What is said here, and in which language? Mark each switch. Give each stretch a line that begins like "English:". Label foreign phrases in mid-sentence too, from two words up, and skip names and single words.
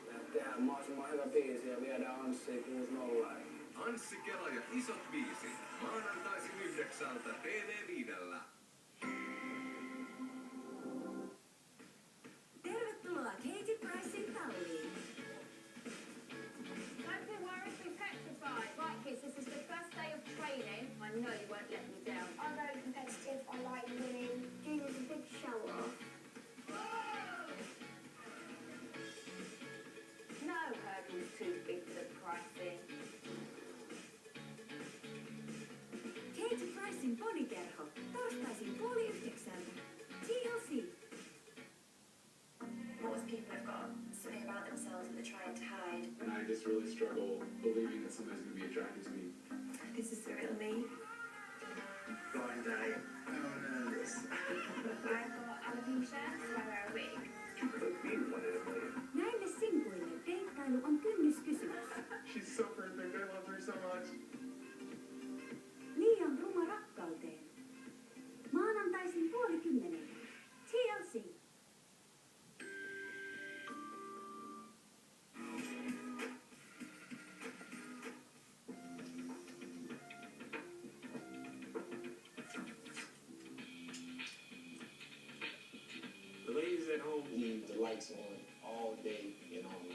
Finnish: Tehdään mahdollisimman hyvä biisi ja viedään Anssi 6-0. Anssi Kela ja isot biisit. Maanantaisin 9 TV5. Tervetuloa Katie Pricein talliin.
English: Don't be worried, be petrified. Right, kids, this is the first day of training. I know you won't let me down. I'm very competitive. I like winning. Junior's a big show off. No hurdle's too big for pricing.
Finnish: Katie Pricein ponikerho. Torstaisin 8:30. TLC.
English: Most people have got something about themselves that they're trying to hide. And I just really struggle believing that somebody's going to be attracted to me. This is the real me. Blind date. Oh no, this. I've got alopecia, so I wear a wig. You could be one in a million.
Finnish: Näille sinkuille deittailu on kynnyskysymys.
English: She's so perfect. I love her so much.
Finnish: Liian ruma rakkauteen. Maanantaisin 9:30. TLC.
English: The ladies at home leave the lights on all day and all night.